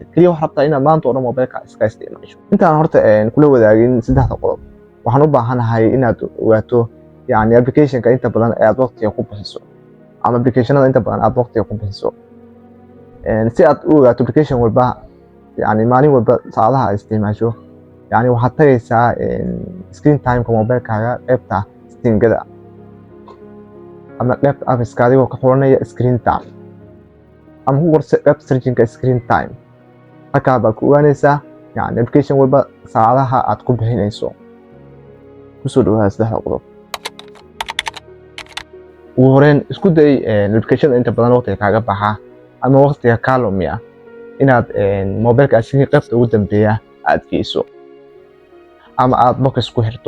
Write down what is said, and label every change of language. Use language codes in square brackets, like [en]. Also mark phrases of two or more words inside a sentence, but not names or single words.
[so] Kaliya waxaad rabtaa inaad maanta oo dhan mobile-ka iska isticmaasho. Intaan horta kula wadaagin saddexda qodob, waxaan u baahanahay inaad ogaato application-ka inta badan ee aad waqtiga ku bixiso, ama application-ada inta badan aad waqtiga ku bixiso. Si aad u ogaato application walba maalin walba saacadaha aad isticmaasho, waxaad tagaysaa [en] screen time-ka [so] mobile-kaaga qaybta setting-gada ama qaybta apps-ka adigoo ka xulanaya [en] screen time, [so] ama ku qor qaybta searching-ka [en] screen time. [so] Halkaa baad ku ogaanaysaa application walba saacadaha aad ku bixinayso. Kusoo dhawaada saddexda qodob. Ugu horreyn, isku day application-da inta badan waqtiga kaaga baxa ama waqtiga kaa lumiya inaad mobile-ka qaybta ugu dambeeya aad geyso, ama aad box ku xirto.